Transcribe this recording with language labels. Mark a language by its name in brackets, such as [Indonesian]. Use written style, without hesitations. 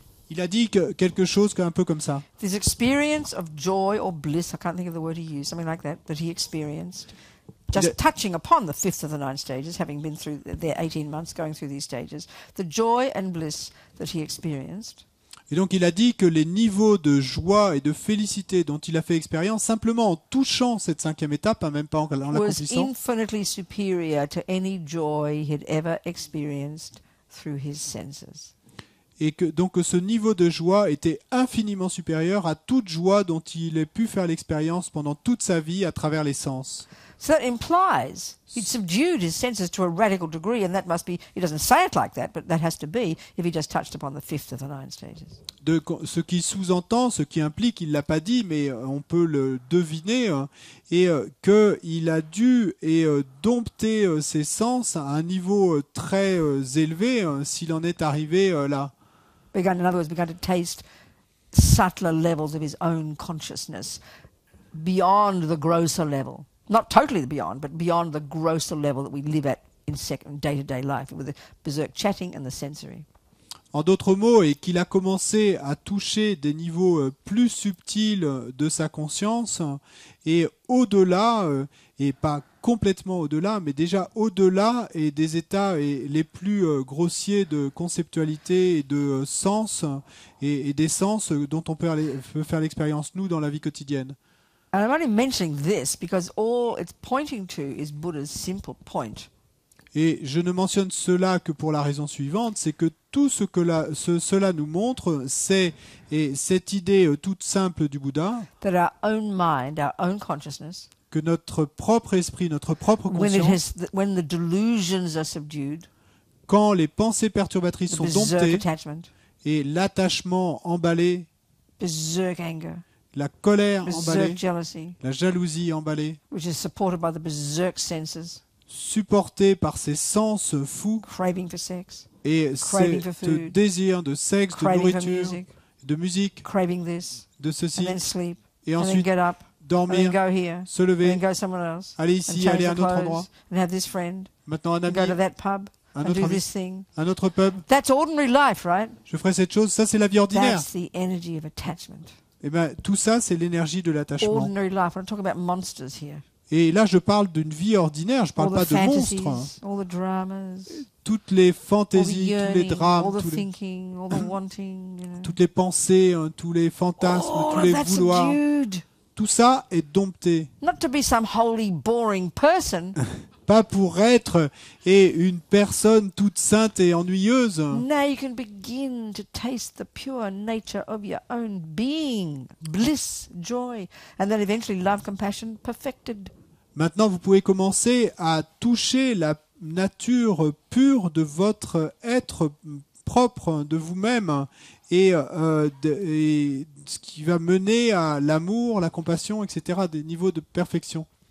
[French] Il a dit quelque chose un peu comme ça. [English] This experience of joy or bliss, I can't think of the word he used, something like that he experienced, just touching upon the 5th of the 9 stages, having been through their 18 months going through these stages, the joy and bliss that he experienced. [French] Et donc il a dit que les niveaux de joie et de félicité dont il a fait expérience, simplement en touchant cette 5e étape, même pas en l'accomplissant, [English] was infinitely superior to any joy he had ever experienced through his senses. [French] Et que donc ce niveau de joie était infiniment supérieur à toute joie dont il ait pu faire l'expérience pendant toute sa vie à travers les sens. [English] So that implies he'd subdued his senses to a radical degree, and that must be, he doesn't say it like that, but that has to be if he just touched upon the 5th of the 9 stages. [French] Ce qui sous-entend, ce qui implique, il l'a pas dit, mais on peut le deviner, et qu'il a dû dompter ses sens à un niveau très élevé s'il en est arrivé là. [English] In other words, begun to taste subtler levels of his own consciousness beyond the grosser level. Not totally beyond, but beyond the grosser level that we live at in day-to-day life, with the berserk chatting and the sensory. [French] En d'autres mots, et qu'il a commencé à toucher des niveaux plus subtils de sa conscience, et au-delà, et pas complètement au-delà, mais déjà au-delà et des états les plus grossiers de conceptualité et de sens, et des sens dont on peut faire l'expérience, nous, dans la vie quotidienne. [English] And I'm only mentioning this because all it's pointing to is Buddha's simple point. [French] Et je ne mentionne cela que pour la raison suivante, c'est que tout ce que cela nous montre, c'est cette idée toute simple du Bouddha, [English] that our own mind, our own consciousness, [French] que notre propre esprit, notre propre conscience, [English] when the delusions are subdued, [French] quand les pensées perturbatrices sont domptées [English] attachment, [French] et l'attachement emballé, [English] berserk anger, [French] la colère [English] berserk [French] emballée, [English] jealousy, [French] la jalousie emballée, [English] which is supported by the berserk senses, [French] supporté par ces sens fous [English] craving for sex, [French] et [English] craving for [French] ce [English] food, [French] désir de sexe, de [English] craving for [French] nourriture, [English] music, [French] de musique, [English] craving this, [French] de [English] and [French] ceci, [English] then sleep, [French] et [English] and then [French] ensuite [English] get up, and then [French] dormir, [English] go here, [French] se [English] and [French] lever, [English] then go somewhere else, [French] aller [English] and [French] ici, [English] change [French] aller à [English] the [French] un autre [English] clothes, [French] endroit, [English] and have this friend, [French] maintenant un [English] and go to [French] ami, [English] that pub, [French] un [English] and [French] autre [English] do [French] ami, [English] this thing. [French] un autre pub, [English] That's ordinary life, right? [French] je ferai cette chose, ça c'est la vie ordinaire. [English] That's the energy of attachment. [French] Et ben tout ça c'est l'énergie de l'attachement. [English] Ordinary life. We're not talking about monsters here. [French] Et là je parle d'une vie ordinaire, je parle [English] All [French] pas [English] the [French] de [English] fantasies, [French] monstres. [English] all the dramas, [French] Toutes les [English] all the [French] fantaisies, tous les [English] yearning, [French] drames, [English] all the thinking, all the wanting, you know. [French] toutes les pensées, tous les fantasmes, [English] All [French] tous [English] of [French] les [English] that's [French] vouloirs, [English] subdued. [French] tout ça est dompté. [English] Not to be some holy, boring person. [French] Pas pour être une personne toute sainte et ennuyeuse. [English] Now you can begin to taste the pure nature of your own being, bliss, joy, and then eventually love, compassion, perfected. [French] Maintenant, vous pouvez commencer à toucher la nature pure de votre être propre, de vous-même, et ce qui va mener à l'amour, la compassion, etc., des niveaux de perfection.